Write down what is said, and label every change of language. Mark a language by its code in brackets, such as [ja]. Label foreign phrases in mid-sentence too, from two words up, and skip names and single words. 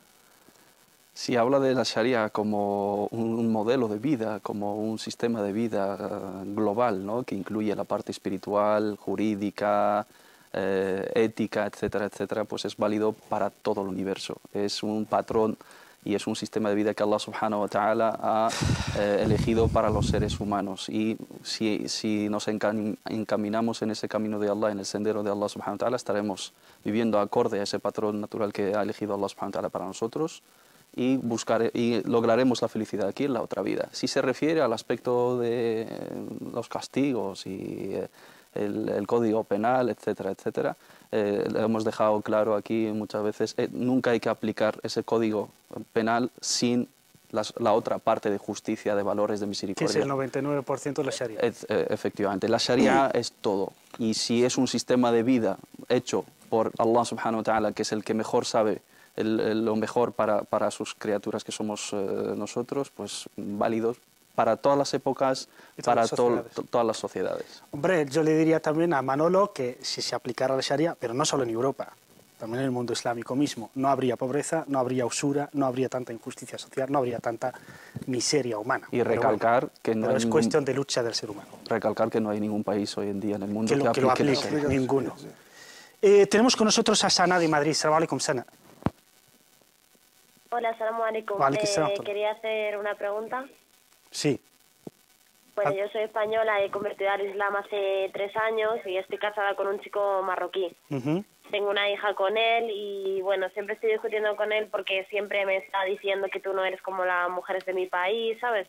[es] Si habla de la Sharia como un modelo de vida, como un sistema de vida global, ¿no? Que incluye la parte espiritual, jurídica, ética, etcétera, etcétera, pues es válido para todo el universo. Es un patrón y es un sistema de vida que Allah [ar] سبحانه وتعالى [es] ha elegido para los seres humanos. Y si nos encaminamos en ese camino de Allah, en el sendero de Allah [ar] سبحانه وتعالى, [es] estaremos viviendo acorde a ese patrón natural que ha elegido Allah [ar] سبحانه وتعالى [es] para nosotros y lograremos la felicidad aquí en la otra vida. Si se refiere al aspecto de los castigos y el código penal, etcétera, etcétera, lo hemos dejado claro aquí muchas veces, nunca hay que aplicar ese código penal sin la otra parte de justicia, de valores de misericordia. Que es el 99% de la Sharia. Efectivamente, la Sharia es todo. Y si es un sistema de vida hecho por Allah [ar] سبحانه وتعالى, [es] que es el que mejor sabe lo mejor para sus criaturas que somos nosotros, pues válidos para todas las épocas, para todas las sociedades. Hombre, yo le diría también a Manolo que si se aplicara la Sharia, pero no solo en Europa, también en el mundo islámico mismo, no habría pobreza, no habría usura, no habría tanta injusticia social, no habría tanta miseria humana. Y recalcar que no es cuestión de lucha del ser humano. Recalcar que no hay ningún país hoy en día en el mundo que lo aplique, ninguno. Tenemos con nosotros a Sana de Madrid. [ar] سلام عليكم, Sana. Hola, سلام عليكم. [es] Quería hacer una pregunta. Sí. Bueno, yo soy española, he convertido al Islam hace 3 años y estoy casada con un chico marroquí. Tengo una hija con él y, bueno, siempre estoy discutiendo con él porque siempre me está diciendo que tú no eres como las mujeres de mi país, ¿sabes?